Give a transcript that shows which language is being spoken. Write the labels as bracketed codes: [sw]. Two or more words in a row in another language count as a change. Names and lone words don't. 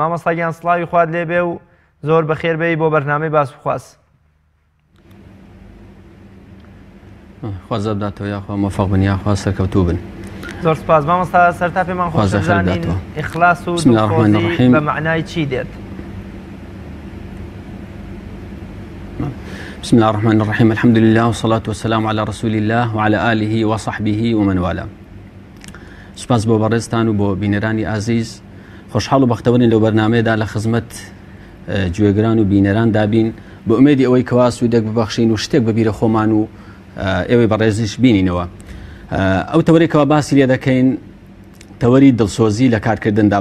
[ckb] مامۆستاگیان سڵاوی خوات لێبێ و زۆر بەخێر بێی بۆ بەرنامەی باسوخواز. خوازە بداتەوە یاخوا مۆفەق بن یاخوا سەرکەوتوو بن. زۆر سپاس مامۆستا سەرتا پێمان خۆش بزانین ئیخلاس و دڵسۆزی بە معنای چی دێت؟ [ar] بسم الله الرحمن الرحيم الحمد لله والصلاة والسلام على رسول الله وعلى آله وصحبه ومن والاه. [ckb] سپاس بۆ بەڕێزتان و بۆ بینەرانی ئازیز، خۆشحاڵ و بەختەوەرین لەو بەرنامەیەدا لە خزمەت گوێگران و بینەران دابین بە ئومێدی ئەوەی کەوا سوودێک ببەخشین و شتێک بەبیرە خۆمان و ئێوەی بەڕێزیش بینینەوە. ئەو تەوەرێکەوە باسی لێ دەکەین تەوەری دڵسۆزی لە کارکردندا.